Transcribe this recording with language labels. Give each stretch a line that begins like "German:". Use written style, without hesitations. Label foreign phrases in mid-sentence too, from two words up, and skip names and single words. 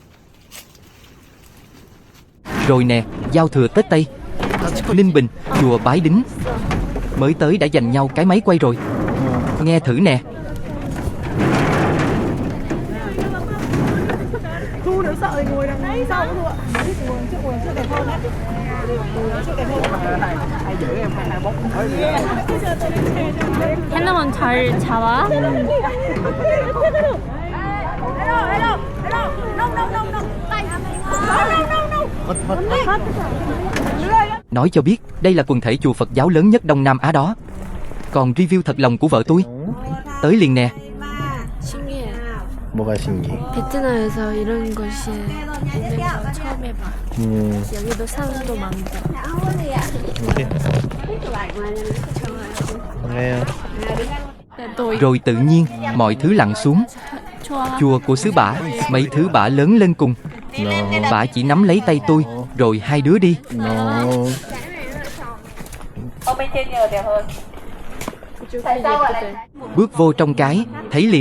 Vietnamese: Rồi nè, giao thừa Tết Tây. Ninh Bình, chùa Bái Đính. Mới tới đã giành nhau cái máy quay rồi. Nghe thử nè. Thu nếu sợ thì ngồi đằng đấy sau cũng được ạ. Ngồi trước đẹp hơn đấy.
Korean: 핸드폰 잘 잡아?
Vietnamese: Nói cho biết đây là quần thể chùa Phật giáo lớn nhất Đông Nam Á đó. Còn review thật lòng của vợ tôi. Tới liền nè.
Korean: 신기해. 뭐가 신기해? 베트남에서 이런 곳이 있는 거 처음 해봐. 여기도 사람도 많고. 그래요. 또
Vietnamese: Rồi tự nhiên mọi thứ lặng xuống.
Korean: 좋아.
Vietnamese: Chùa của xứ bả, mấy thứ bả lớn lên cùng. Bả chỉ nắm lấy tay tôi, rồi hai đứa đi. Bước vô trong cái, thấy liền.